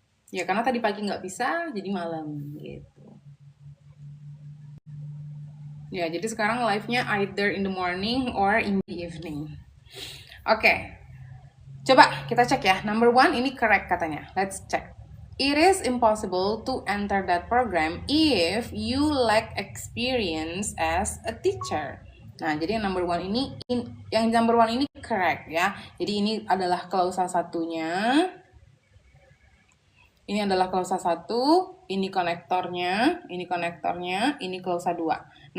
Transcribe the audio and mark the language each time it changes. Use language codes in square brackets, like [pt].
[id] Ya karena tadi pagi nggak bisa, jadi malam gitu. Ya jadi sekarang live-nya [en] either in the morning or in the evening. [id] Oke. Coba kita cek ya. [en] Number 1 ini correct katanya. Let's check. It is impossible to enter that program if you lack experience as a teacher. [id] Nah, jadi yang number 1 ini correct ya. Jadi ini adalah klausa 1-nya. Ini adalah klausa 1, ini konektornya, ini klausa 2.